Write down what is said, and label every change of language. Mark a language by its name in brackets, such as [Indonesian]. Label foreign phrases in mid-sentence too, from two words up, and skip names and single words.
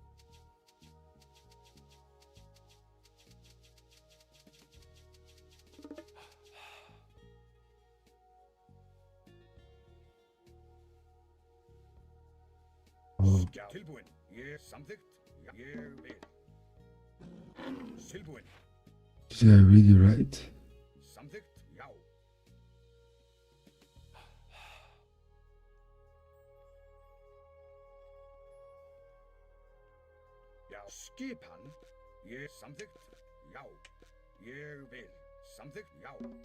[Icelandic] Já. Tilbúin. Ég samþykkt. Já. Ég vil. Tilbúin. [English] Did I read it right? [Icelandic] Samþykkt. Já. Já. Skipan. Ég samþykkt. Já. Ég vil. Samþykkt. Já.